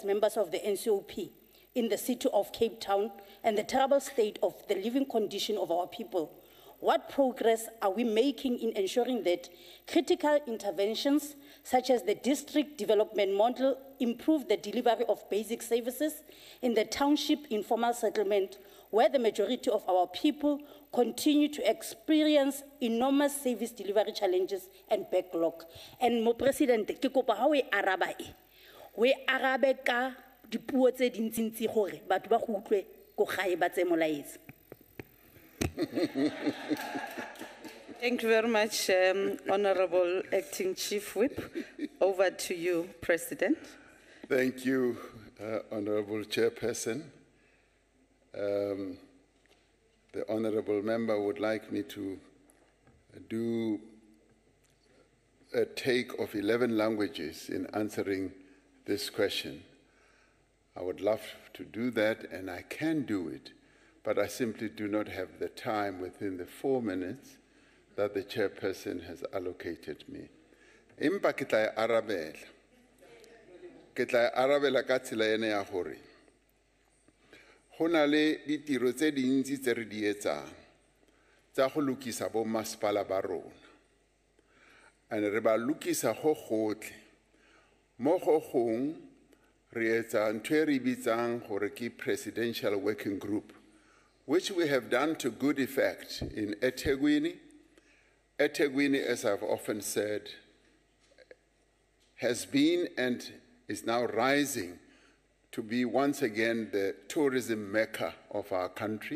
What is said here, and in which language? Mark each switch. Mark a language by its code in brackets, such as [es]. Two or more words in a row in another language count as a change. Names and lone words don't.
[en] members of the NCOP in the city of Cape Town and the terrible state of the living condition of our people, what progress are we making in ensuring that critical interventions such as the district development model improve the delivery of basic services in the township informal settlement where the majority of our people continue to experience enormous service delivery challenges and backlog? [tn] And Mo President, ke kopa ha we araba e. We arabe ka dipuo tse dintsi gore batho ba go utlwe go gae ba tse molaetsa. [en] Thank you very much, Honorable Acting Chief Whip. Over to you, President. Thank you, Honorable Chairperson. the honorable member would like me to do a take of 11 languages in answering this question. I would love to do that, and I can do it, but I simply do not have the time within the 4 minutes that the chairperson has allocated me. [st] Empa ke tla arabela ka tsela ena ya hore ho na le ditiro tse dintsi tse re di etsang tsa go lokisa bo masepala ba rona, [tn] and re ba lokisa go gotle mo go gong re etsa ntho e re bitsang gore ke [en] presidential working group, which we have done to good effect in eThekwini. eThekwini, as I've often said, has been and is now rising to be once again the tourism mecca of our country.